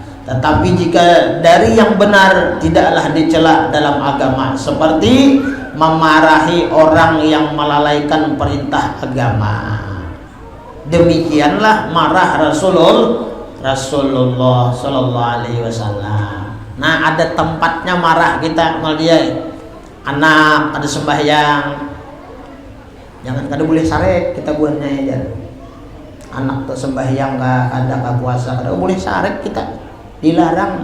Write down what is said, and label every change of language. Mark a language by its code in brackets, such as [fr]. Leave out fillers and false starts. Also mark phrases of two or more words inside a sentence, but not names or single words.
[id] Tetapi jika dari yang benar tidaklah dicela dalam agama, seperti memarahi orang yang melalaikan perintah agama. Demikianlah marah Rasulullah [ar] صلى الله عليه وسلم. [bjn] Nah, ada tempatnya marah kita melihat anak ada sembahyang, jangan kada boleh sarek kita buatnya ya. Anak tuh sembahyang ada puasa kada boleh sarek kita, dilarang.